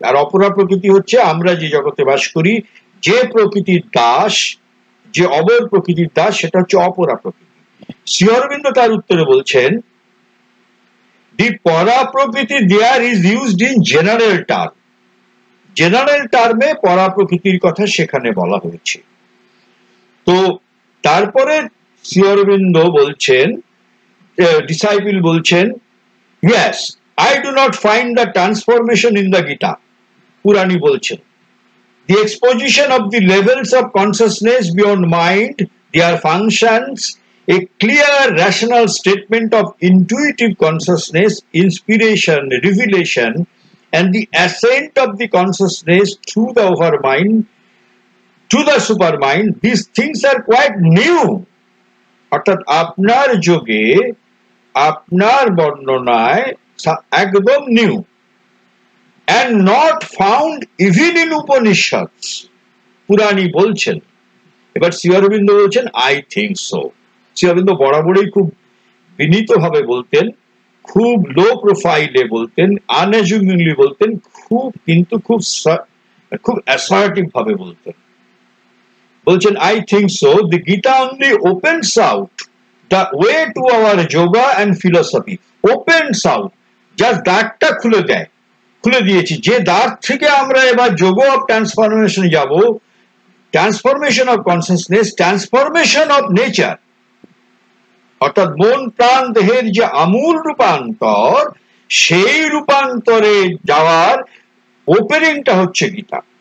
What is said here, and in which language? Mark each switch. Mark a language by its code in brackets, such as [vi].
[bn] আর অপরা প্রকৃতি হচ্ছে আমরা যে জগতে বাস করি, যে প্রকৃতির দাস, যে অবর প্রকৃতির দাস, সেটা হচ্ছে অপরা প্রকৃতি। শ্রী অরবিন্দ তার উত্তরে বলছেন [en] the para prakriti there is used in general term, [bn] general টার্মে পরা প্রকৃতির কথা সেখানে বলা হয়েছে। তো তারপরে শ্রী অরবিন্দ বলছেন, ডিসাইপল বলছেন, [en] yes, I do not find the transformation in the Gita. [bn] পুরাণী বলছেন [en] the exposition of the levels of consciousness beyond mind, their functions, a clear rational statement of intuitive consciousness, inspiration, revelation, and the ascent of the consciousness through the overmind to the supermind, these things are quite new. [bn] অর্থাৎ আপনার যোগে, আপনার বর্ণনায় একদম new, [en] and not found even in Upanishads. [bn] পুরাণী বলছেন। এবার শ্রী অরবিন্দ বলছেন [en] I think so. [bn] Shri Aurobindo বরাবরই খুব বিনীত ভাবে বলতেন, খুব লো প্রোফাইলে বলতেন, আনএজুমিংলি বলতেন, কিন্তু খুব অ্যাসার্টিভ ভাবে বলতেন। বলছেন [en] I think so, the Gita only opens out the way to our yoga and philosophy. Opens out, just [bn] দ্বারটা খুলে দেয়, খুলে দিয়েছি, যে দ্বার থেকে আমরা এবার যোগ অফ ট্রান্সফরমেশনে যাব, transformation of consciousness, transformation of nature, অর্থাৎ মন প্রাণ দেহের যে আমূল রূপান্তর, সেই রূপান্তরে যাওয়ার ওপেনিংটা হচ্ছে গীতা।